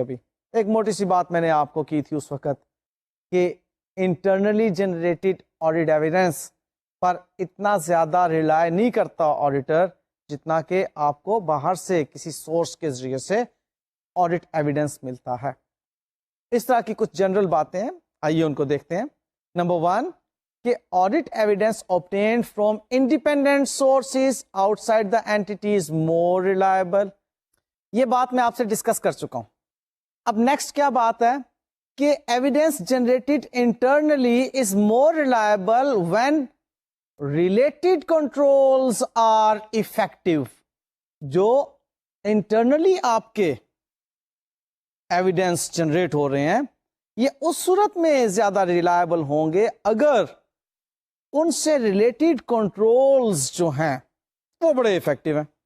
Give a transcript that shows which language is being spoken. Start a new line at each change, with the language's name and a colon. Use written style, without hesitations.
Urdu: ابھی ایک موٹی سی بات میں نے آپ کو کی تھی اس وقت کہ انٹرنلی جنریٹڈ آڈٹ ایویڈنس پر اتنا زیادہ ریلائی نہیں کرتا آڈیٹر جتنا کہ آپ کو باہر سے کسی سورس کے ذریعے سے آڈٹ ایویڈنس ملتا ہے. اس طرح کی کچھ جنرل باتیں ہیں، آئیے ان کو دیکھتے ہیں. نمبر 1 کہ audit evidence
English: obtained from independent sources outside the entity is more reliable.
Urdu: یہ بات میں آپ سے ڈسکس کر چکا ہوں. اب نیکسٹ کیا بات ہے کہ
English: Evidence generated internally is more reliable when related controls are effective.
Urdu: جو انٹرنلی آپ کے ایویڈنس جنریٹ ہو رہے ہیں یہ اس صورت میں زیادہ ریلائبل ہوں گے اگر ان سے ریلیٹڈ کنٹرولز جو ہیں وہ بڑے افیکٹو ہیں.